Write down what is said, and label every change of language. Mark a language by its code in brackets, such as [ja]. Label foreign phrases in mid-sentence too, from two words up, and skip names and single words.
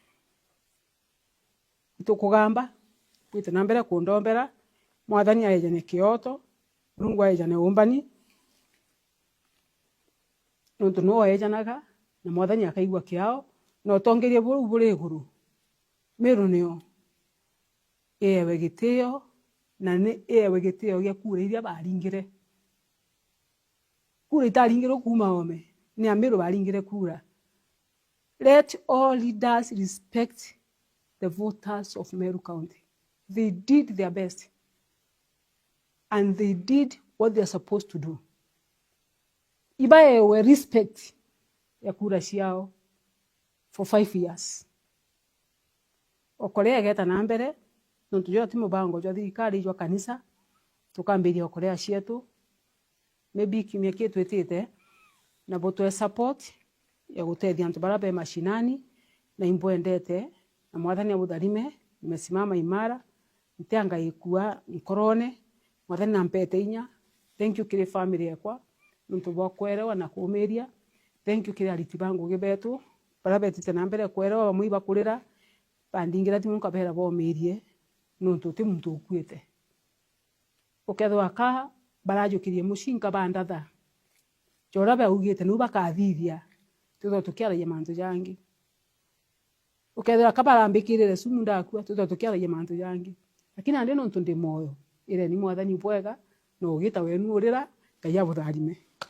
[mer] tukugamba kwite nambere kundombera mwathani aejane kioto Mungu aejane umbani nontu no aejanaga na mwathani akaigwa kiao no tongerie buri iguru Meru nio ewe gitio na ne ewe gitio gya kura iria baringire kura itaringire kuma ome ni Meru baringire kura. [en] Let all leaders respect the voters of Meru County. They did their best. And they did what they are supposed to do. [mer] Ibae [en] we respect [mer] ya kura ciao [en] for 5 years. [mer] Okorea geta na mbere, nontujo ati mubango jo thirikari jo kanisa, tukambiria okorea cietu. Maybe kimya kietu etete na boto support ya gutethia antu barabe mashinani na imboendete. Na mwathani abutharime nimesimama imara ntianga ikua nkorone mwathani nampete inya. [en] Thank you [mer] kire family yakwa nuntu bwa kwerewa na kuumiria. [en] Thank you [mer] kire ariti bangu gibetu barabetite na mbere kwerewa bamuiba kurira bandingira timu kabera bomirie nuntu ti muntu ukuite ukethwa ka barajukirie mushinka bandatha jorabe ugite nuba kathithia tutho tukiara ya mantu jangi ukethwa kabarambikirire sumu ndakua tutho tukiara ya mantu jangi lakini ande nontu ndi moyo ile ni mwathani bwega no ugita wenu urira Ngai abutharime.